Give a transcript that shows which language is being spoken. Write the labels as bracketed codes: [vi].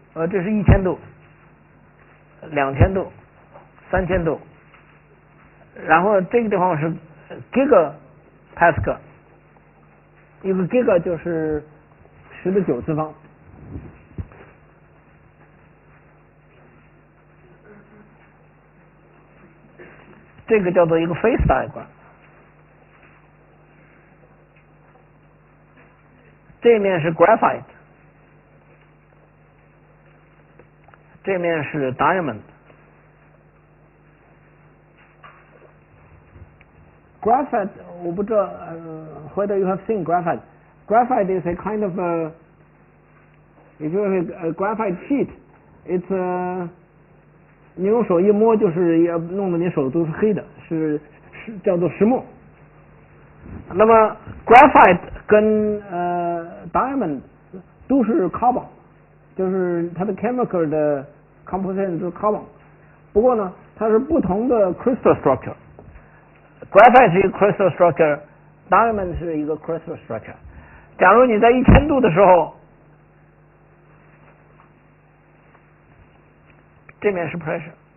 [zh] 这是1000度、2000度、3000度，然后这个地方是 gigapascal， 一个 giga 就是10的9次方。这个叫做一个 phase diagram。这面是 graphite， 这面是 diamond。Graphite， 我不知道 [en] whether you have seen graphite. Graphite is a kind of if you have a graphite sheet, it's [zh] 你用手一摸就是要弄得你手都是黑的，是叫做石墨。那么 graphite 跟diamond 都是 carbon， 就是它的 chemical 的 composition 是 carbon。不过呢，它是不同的 crystal structure。graphite 是一个 crystal structure，diamond 是一个 crystal structure。假如你在1000度的时候，这面是 pressure。